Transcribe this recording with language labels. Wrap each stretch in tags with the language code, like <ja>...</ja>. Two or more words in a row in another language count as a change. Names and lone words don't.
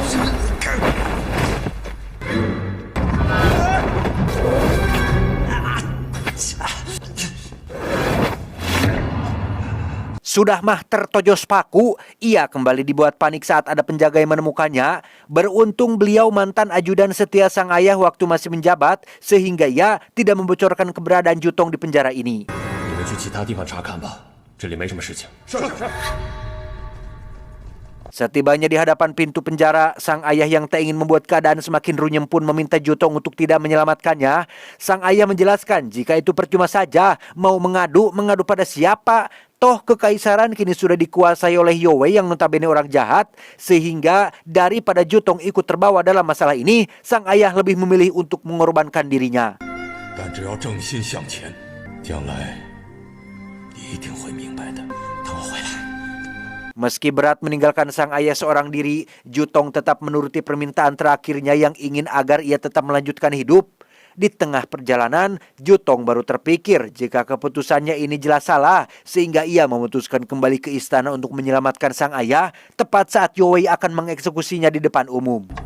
<id>Sudah mah tertojos paku, ia kembali dibuat panik saat ada penjaga yang menemukannya. Beruntung beliau mantan ajudan setia sang ayah waktu masih menjabat, sehingga ia tidak membocorkan keberadaan Jutong di penjara ini.</id> <zh>你们去其他地方查看吧，这里没什么事情。是。</zh> <id>Setibanya di hadapan pintu penjara, sang ayah yang tak ingin membuat keadaan semakin runyem pun meminta Jutong untuk tidak menyelamatkannya. Sang ayah menjelaskan jika itu percuma saja, mau mengadu pada siapa? Toh kekaisaran kini sudah dikuasai oleh Yowei yang notabene orang jahat, sehingga daripada Jutong ikut terbawa dalam masalah ini, sang ayah lebih memilih untuk mengorbankan dirinya.</id> <zh>但只要正心向前，将来你一定会明白的。等我回来。</zh> <id>Meski berat meninggalkan sang ayah seorang diri, Jutong tetap menuruti permintaan terakhirnya yang ingin agar ia tetap melanjutkan hidup. Di tengah perjalanan, Jutong baru terpikir jika keputusannya ini jelas salah, sehingga ia memutuskan kembali ke istana untuk menyelamatkan sang ayah tepat saat Yowei akan mengeksekusinya di depan umum.</id>